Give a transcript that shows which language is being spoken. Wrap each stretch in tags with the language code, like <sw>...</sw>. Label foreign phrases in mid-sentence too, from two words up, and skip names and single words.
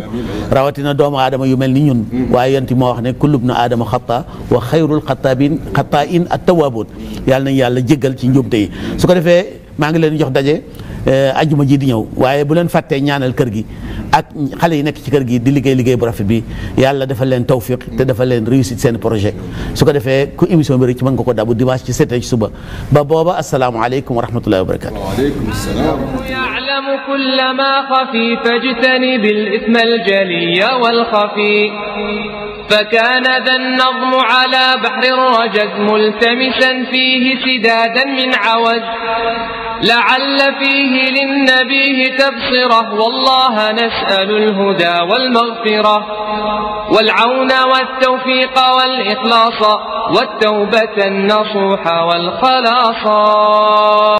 <wo>rawatina doomu aadama yu mel ni ñun waaye yonti moo wax ne</wo> <ar>كل بني آدم خطاء وخير الخطائين التوابون</ar> <wo>yàlla nañ yàlla jéggal ci njuumte yi su ko defee maa ngi leen jox daje ajjuma ji di ñëw waaye bu leen fàttee ñaanal kër gi ak xale yi nekk ci kër gi di liggéey bu rafet bi yàlla dafa leen tawfiq te dafa leen réussite seen projet su ko defee ku émission bi rek ci mën nga ko dabu dimanche ci 7 ci suba ba booba</wo> <ar>السلام عليكم ورحمة الله وبركاته وعليكم السلام يعلم كل ما خفي فاجتنب الإثم الجلي والخفي فكان ذا النظم على بحر الرجز ملتمسا فيه سدادا من عوز لعل فيه للنبي تبصره والله نسأل الهدى والمغفرة والعون والتوفيق والإخلاص والتوبة النصوح والخلاص.</ar>